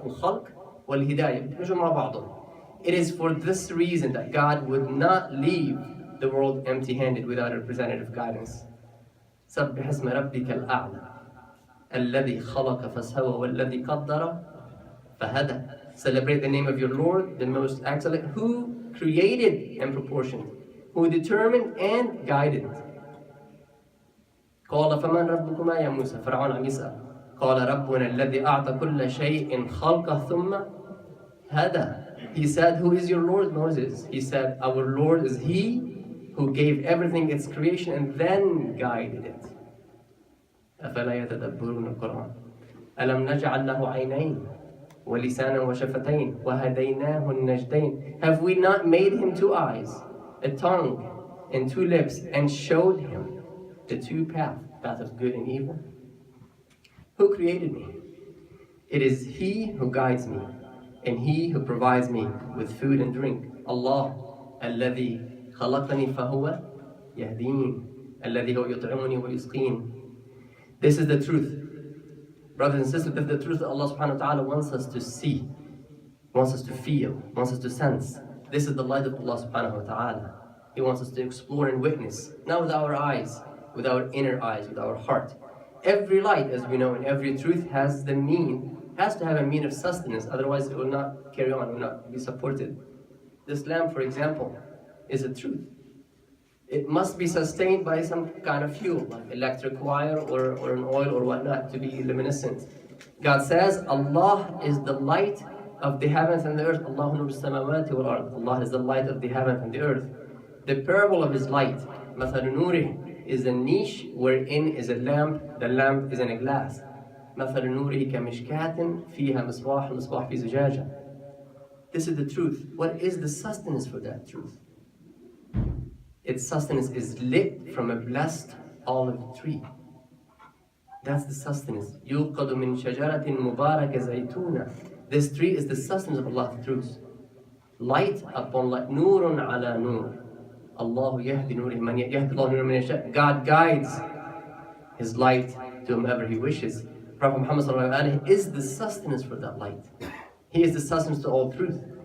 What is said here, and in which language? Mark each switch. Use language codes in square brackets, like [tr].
[ar] Al-khalq wal-hidayah. [en] It is for this reason that God would not leave the world empty-handed without a representative guidance. [ar] سبح اسم ربك الأعلى الذي خلق فسوى والذي قدر فهدى. [en] Celebrate the name of your Lord, the most excellent, who created and proportioned, who determined and guided. [ar] قال فمن ربكما يا موسى. فرعون عم يسأل. قال ربنا الذي أعطى كل شيء خلقه ثم هدى. [en] He said, who is your Lord, Moses? He said, our Lord is He who gave everything its creation and then guided it. [ar] أفلا يتدبرون القرآن ألم نجعل له عينين ولسانا وشفتين وهديناه النجدين. [en] Have we not made him 2 eyes, a tongue, and 2 lips, and showed him the 2 paths? path of good and evil? Who created me? It is He who guides me, and He who provides me with food and drink. Allah, [ar] الذي خلقني فهو يهدين, الذي هو يطعمني ويسقين. [en] This is the truth. Brothers and sisters, this is the truth that Allah subhanahu wa ta'ala wants us to see, wants us to feel, wants us to sense. This is the light of Allah subhanahu wa ta'ala. He wants us to explore and witness, not with our eyes, with our inner eyes, with our heart. Every light, as we know, and every truth has to have a mean of sustenance, otherwise it will not carry on, will not be supported. This lamp, for example, is a truth. It must be sustained by some kind of fuel, like electric wire or an oil or whatnot, to be luminescent. God says, Allah is the light of the heavens and the earth. [ar] Allah nur samawati wal ard. [en] Allah is the light of the heavens and the earth. The parable of His light, [ar] مثل نوره, [en] is a niche wherein is a lamp. The lamp is in a glass. [ar] مثل نوره كمشكاة فيها مصباح المصباح في زجاجة. [en] This is the truth. What is the sustenance for that truth? Its sustenance is lit from a blessed olive tree. That's the sustenance. [ar] يوقد من شجرة مباركة زيتونة. [en] This tree is the sustenance of Allah's truth. Light upon light. [ar] نور على نور. الله يهدي نوره من يهدي الله نوره من يشاء. [en] God guides His light to whomever He wishes. Prophet Muhammad sallallahu alaihi wasallam is the sustenance for that light. He is the sustenance to all truth.